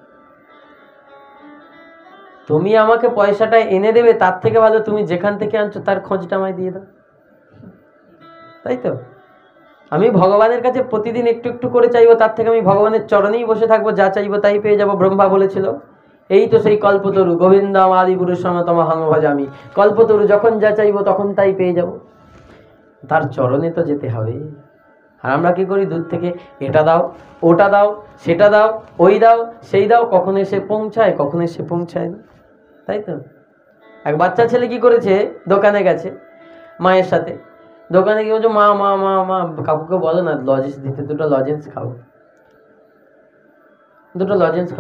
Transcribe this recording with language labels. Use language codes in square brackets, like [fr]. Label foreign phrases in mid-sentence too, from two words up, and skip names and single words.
[bn] তুমি আমাকে পয়সাটা এনে দেবে, তার থেকে ভালো তুমি যেখান থেকে আনছো তার খোঁজটা আমায় দিয়ে দাও। তাই তো? আমি ভগবানের কাছে প্রতিদিন একটু একটু করে চাইবো, তার থেকে আমি ভগবানের চরণেই বসে থাকবো, যা চাইবো তাই পেয়ে যাবো। ব্রহ্মা বলেছিল, এই তো সেই কল্পতরু, [sa] গোবিন্দম আদি পুরুষম তমহং ভজামি। [bn] কল্পতরু, যখন যা চাইবো তখন তাই পেয়ে যাব। তার চরণে তো যেতে হবে। আর আমরা কি করি? দূর থেকে এটা দাও, ওটা দাও, সেটা দাও, ওই দাও, সেই দাও, কখনো এসে পৌঁছায়, কখনো এসে পৌঁছায় না। তাই তো? এক বাচ্চা ছেলে কি করেছে, দোকানে গেছে মায়ের সাথে, দোকানে গিয়ে বলছে মা মা মা মা, কাকুকে বলো না লজেন্স দিতে, 2টা লজেন্স খাবো, 2টো লজেন্স খাবো।